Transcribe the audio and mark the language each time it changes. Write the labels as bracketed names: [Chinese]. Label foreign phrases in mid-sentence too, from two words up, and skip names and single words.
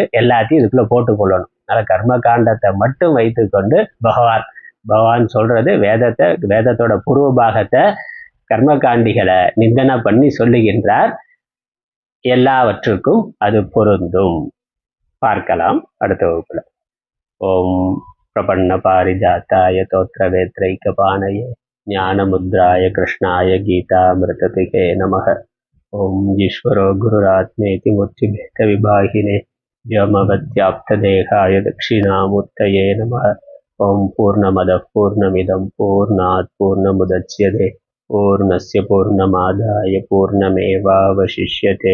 [Tamil] எல்லாத்தையும் இதுக்குள்ள போட்டுக்கொள்ளணும். அதனால கர்ம காண்டத்தை மட்டும் வைத்து கொண்டு பகவான் சொல்றது வேதத்தோட பூர்வ பாகத்தை கர்மகாண்டிகளை நிந்தனை பண்ணி சொல்லுகின்றார். எல்லாவற்றுக்கும் அது பொருந்தும். பார்க்கலாம் அடுத்த வகுப்புல. [Sanskrit] ஓம் प्रपन्नपारिजाताय तोत्रवेत्रैकपाणये ज्ञानमुद्राय कृष्णाय गीतामृततिके नमः। ॐ ईश्वरो गुरुरात्मेति मूर्तिभेदविभागिने व्योमवद्व्याप्तदेहाय दक्षिणामूर्तये नमः। ॐ पूर्णमदः पूर्णमिदं पूर्णात् पूर्णमुदच्यते पूर्णस्य पूर्णमादाय पूर्णमेवावशिष्यते।